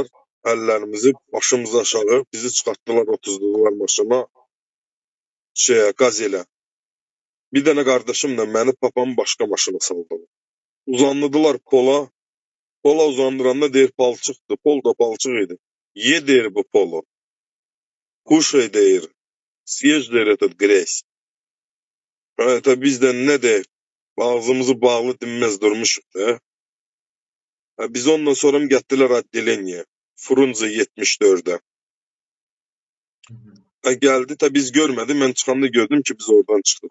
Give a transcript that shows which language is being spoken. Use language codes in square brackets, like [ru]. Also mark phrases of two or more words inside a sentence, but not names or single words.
[az] Əllərimizi başımıza aşağı. Bizi çıxartdılar, otuzdular maşına. Qazelə. Bir dənə qardaşımla məni papamın başqa maşına saldılar. Uzandılar pola. Pola uzandıranda deyir palçıqdır. Pol da palçıq idi. Ye deyir bu polu. Kuşay deyir. [ru] Съешь deyir этот грязь. [az] Biz də nə deyir? Ağzımızı bağlı dinməz durmuşuq da. Biz ondan sonra gətirdilər addeleniyə. Frunze 74-də. Gəldi, biz görmədik. Mən çıxanda gördüm ki, biz oradan çıxdıq.